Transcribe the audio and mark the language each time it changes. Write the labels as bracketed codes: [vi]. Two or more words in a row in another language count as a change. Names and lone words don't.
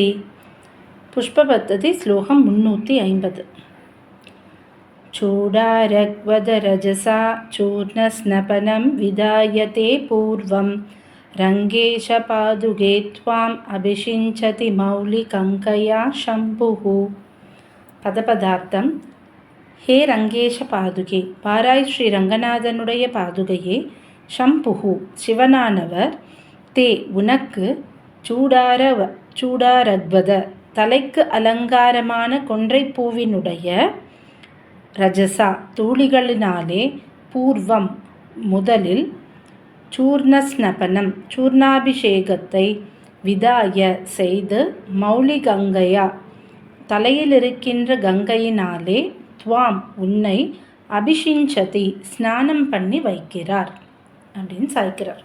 [sa] पुष्पपद्धति श्लोकं 350. चूडारग्वदरजसा चूर्णस्नपनं विधायते पूर्वं रङ्गेशपादुके त्वाम् अभिषिञ्चति मौलिकङ्कया शम्भुः. [ta] பதபதார்த்தம். [sa] हे रङ्गेश पादुके, [ta] பாராய் ஸ்ரீ ரங்கநாதனுடைய பாதுகையே, ஷம்புகு சிவனானவர், தே உனக்கு, சூடாரக்வத தலைக்கு அலங்காரமான கொன்றை பூவினுடைய, ரஜசா தூளிகளினாலே, பூர்வம் முதலில், சூர்ணஸ்னபனம் சூர்ணாபிஷேகத்தை, விதாய செய்து, மௌலிகங்கையா தலையில் இருக்கின்ற கங்கையினாலே, துவாம் உன்னை, அபிஷிஞ்சதி ஸ்நானம் பண்ணி வைக்கிறார் அப்படின்னு சாய்க்கிறார்.